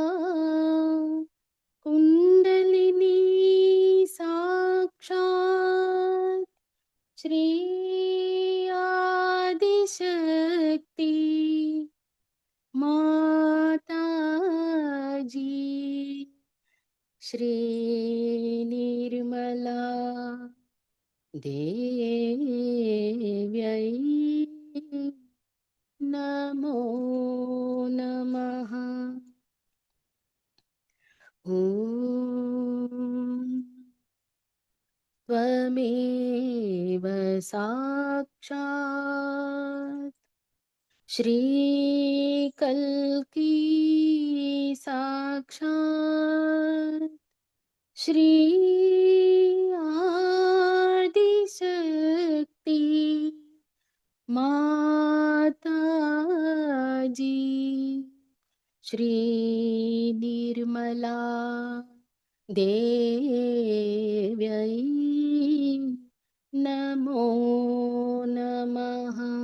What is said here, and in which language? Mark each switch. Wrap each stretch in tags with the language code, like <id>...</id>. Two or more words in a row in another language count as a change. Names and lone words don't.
<sa>కుండలిని సాక్షాత్ శ్రీ ఆదిశక్తి మాతాజీ శ్రీ నిర్మలా దేవ్యై నమో నమః. ఓం त्वमेव साक्षात् श्रीकल्की साक्षात् श्री आदिशक्ति माताजी श्रीनिर्मला देव्यै नमो नमः।</sa>